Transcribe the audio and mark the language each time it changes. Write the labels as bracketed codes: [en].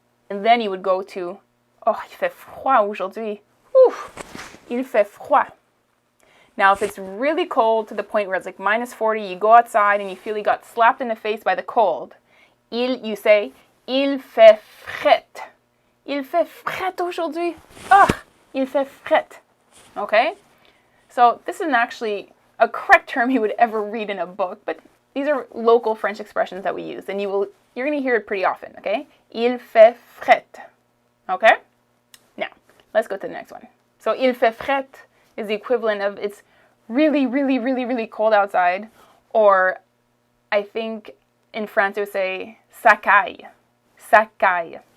[en] And then you would go to, [fr] il fait froid aujourd'hui. Il fait froid. [en] Now, if it's really cold to the point where it's like -40, you go outside and you feel you got slapped in the face by the cold. You say, [fr] il fait frette. Il fait frette aujourd'hui. Il fait frette. Okay? [en] So this isn't actually a correct term you would ever read in a book, but these are local French expressions that we use, and you're going to hear it pretty often, okay? [fr] Il fait frette, [en] okay? Now, let's go to the next one. So, [fr] il fait frette [en] is the equivalent of it's really, really, really, really cold outside, or I think in France they would say [fr] ça caille, ça caille.